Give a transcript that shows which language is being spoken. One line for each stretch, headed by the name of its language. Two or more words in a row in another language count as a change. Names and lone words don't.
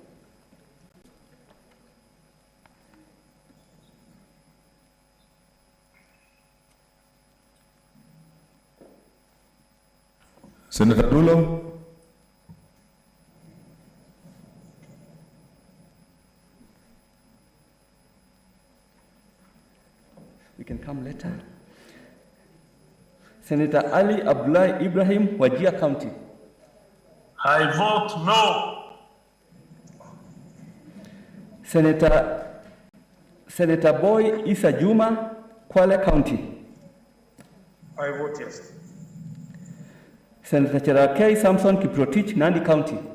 English: Senator Dulo. We can come later. Senator Ali Abdullah Ibrahim, Wajir County. I vote no. Senator Boy Isa Juma, Kwale County. I vote yes. Senator Cherakei Samson Kiprotich, Nandi County.